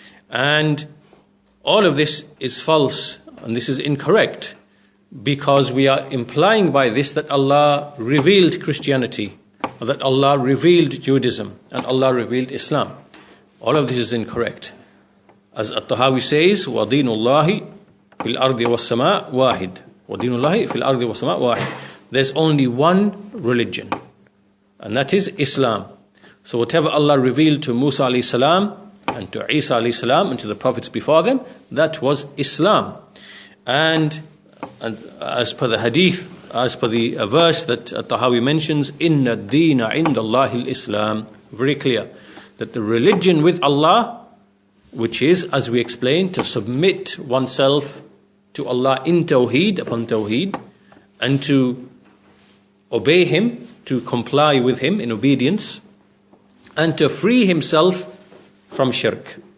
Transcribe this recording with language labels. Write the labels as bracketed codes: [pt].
[en] And all of this is false, and this is incorrect, because we are implying by this that Allah revealed Christianity, or that Allah revealed Judaism, and Allah revealed Islam. All of this is incorrect. As At-Tahawi says, [ar] وَدِينُ اللَّهِ فِي الْأَرْضِ وَالسَّمَاءِ وَاحِدٌ. وَدِينُ اللَّهِ فِي الْأَرْضِ وَالسَّمَاءِ وَاحِدٌ. [en] There's only one religion, and that is Islam. So whatever Allah revealed to Musa alayhi salam and to Isa alayhi salam and to the prophets before them, that was Islam. And as per the hadith, as per the verse that Tahawi mentions, Inna Ad-Deen inda Allahi al-Islam, very clear that the religion with Allah, which is, as we explained, to submit oneself to Allah in Tawheed, upon Tawheed, and to obey Him, to comply with Him in obedience, and to free himself from shirk.